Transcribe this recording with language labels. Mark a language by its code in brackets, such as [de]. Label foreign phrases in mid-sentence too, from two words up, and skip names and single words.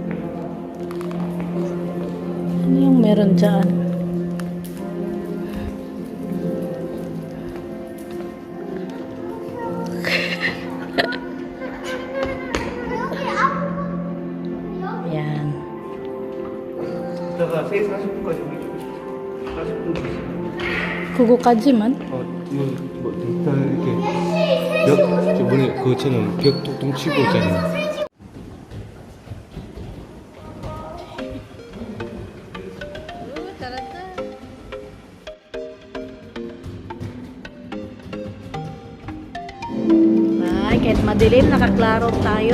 [tl] Ano yung meron dyan? Yan. [ko] 이따가 3, 40분까지 우리 40분 있어. 구구까지만? 뭐 일단 이렇게 저번에 그처럼 벽 톡톡 치고 있잖아. [tl] Ay, kahit madilim, nakaklaro tayo.